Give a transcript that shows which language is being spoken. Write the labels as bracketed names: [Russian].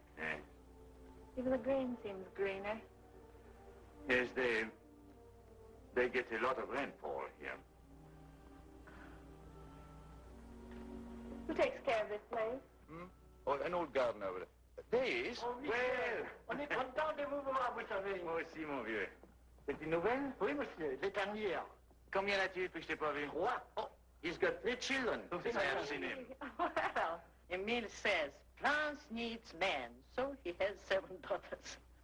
[English] Yeah. Even the green seems greener. Yes, they get a lot of rainfall here. Who takes care of this place? Oh, an old gardener over there. This? [French] Oh, Michel, on est content de vous voir, vous savez. Moi aussi, mon vieux. C'est une nouvelle? Oui, monsieur, les dernières. Combien as-tu depuis que je t'ai pas vu? 3. [English] Oh, he's got 3 children since I have seen him. Well, Emile says France needs men, so he has 7 daughters.